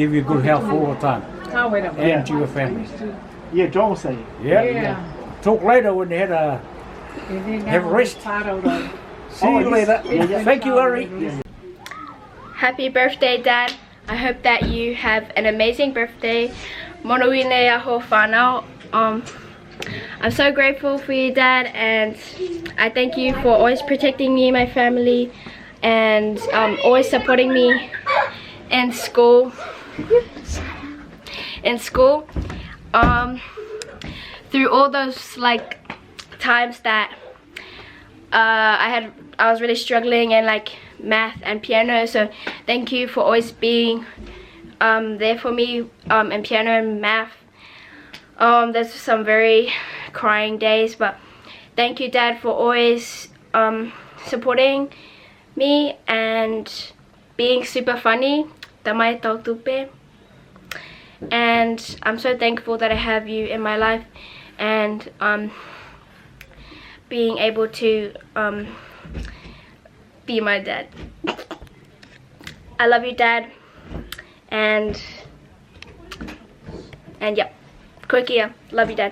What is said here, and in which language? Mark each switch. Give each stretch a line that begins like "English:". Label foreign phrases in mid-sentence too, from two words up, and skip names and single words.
English: give you good health all the time and to your family. Yeah, John was saying. Yeah. Talk later when you had a have a rest. See you later. Thank you, Larry. Happy birthday, Dad. I hope that you have an amazing birthday. Monoine aho whanau. I'm so grateful for you, Dad, and I thank you for always protecting me and my family and always supporting me in school. in school. Through all those like times that I was really struggling in like math and piano, so thank you for always being there for me in piano and math. There's some very crying days, but thank you, Dad, for always supporting me and being super funny. Tamai tau tupe. And I'm so thankful that I have you in my life, and being able to be my dad. I love you, Dad, and yep, Koikia, love you, Dad.